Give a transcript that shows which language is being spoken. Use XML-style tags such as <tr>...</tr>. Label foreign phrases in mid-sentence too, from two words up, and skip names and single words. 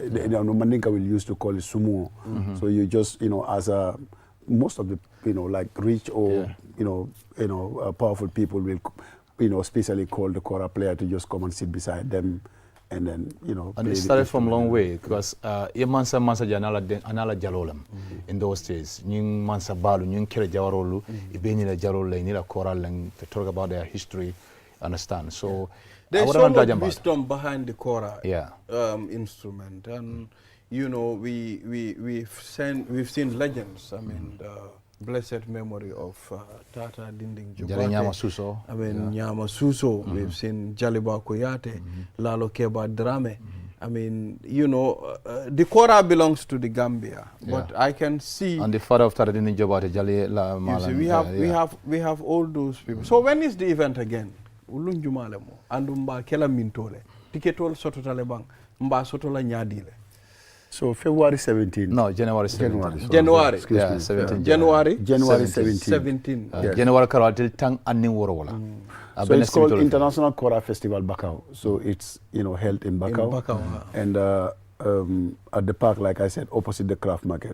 <en>Mandinka will used to call it sumo. So you just, as most of the, like rich or, powerful people will, especially call the Korah player to just come and sit beside them. And then, And it started from a long way because</en> <man>mansa anala jalolam</man> <en>in those days.</en> <man>Nying mansa balu, nying kere jawarolu, ibeni la jarole, ni la Korah</man> <en>to talk about their history, understand? So there's so much wisdom behind the Korah instrument, and we've seen legends. I mean, the blessed memory of Tata Dinding Jubate. Nyama Suso. I mean, Nyama Suso. We've seen Jaliba Koyate, Lalo Keba Drame. I mean, the Korah belongs to the Gambia, but I can see. And the father of Tata Dinding Jubate, Jali La Malan. We have all those people. So when is the event again?</en> <man>Ulunjumalemo andumba kela mintole. Tiketol sototale bang mba sotola nyadile.</man> <en>So February 17. No, January 17. January. Yeah, 17. January 17. 17. Yes.</en> <man>January Karatil Tang Anni Worola.</man> <en>So it's called International Korah Festival Bakau. So it's held in Bakau. And at the park, like I said, opposite the craft market.</en>